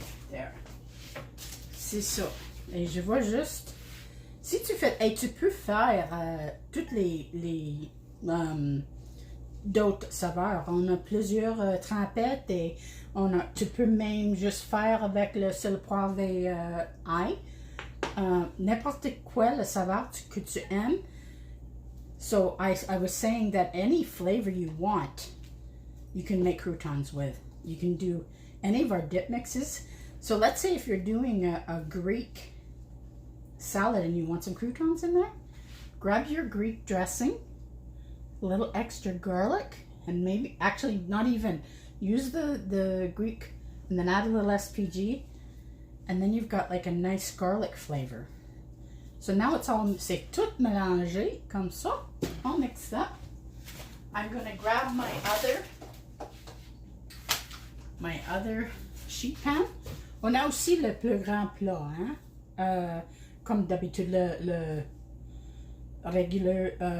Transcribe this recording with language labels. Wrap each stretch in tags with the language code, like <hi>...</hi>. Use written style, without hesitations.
<en>There.</en> <fr>C'est ça. Et je vois juste, si tu fais, et tu peux faire toutes les d'autres saveurs. On a plusieurs trempettes et tu peux même juste faire avec le sel, poivre et ail. N'importe quoi le saveur que tu aimes.</fr> <en>So I was saying that any flavor you want, you can make croutons with. You can do any of our dip mixes. So let's say if you're doing a Greek salad and you want some croutons in there, grab your Greek dressing, a little extra garlic, and maybe, actually not even, use the Greek and then add a little SPG, and then you've got like a nice garlic flavor. So now</en> <fr>c'est tout mélangé comme ça.</fr> <en>I'll mix that. I'm gonna grab my other sheet pan.</en> <fr>On a aussi le plus grand plat, hein? Comme d'habitude le regular</fr>